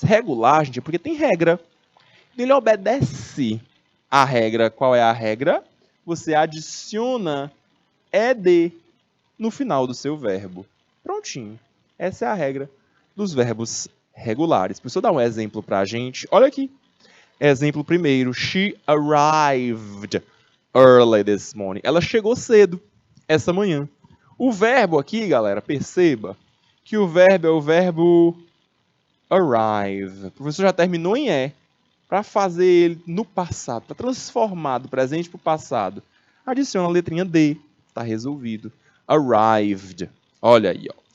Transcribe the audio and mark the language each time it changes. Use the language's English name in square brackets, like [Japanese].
[Portuguese] Regular, gente, é porque tem regra. Ele obedece à regra. Qual é a regra? você adiciona ed no final do seu verbo. Prontinho. Essa é a regra dos verbos regulares. Deixa eu dar um exemplo para a gente. Olha aqui. Exemplo primeiro. [English] She arrived early this morning. [Portuguese] Ela chegou cedo essa manhã. O verbo aqui, galera, perceba que o verbo é o verbo arrive. O professor já terminou em E para fazer ele no passado, para transformar do presente para o passado. Adiciona a letrinha D. Está resolvido. Arrived. Olha aí, ó.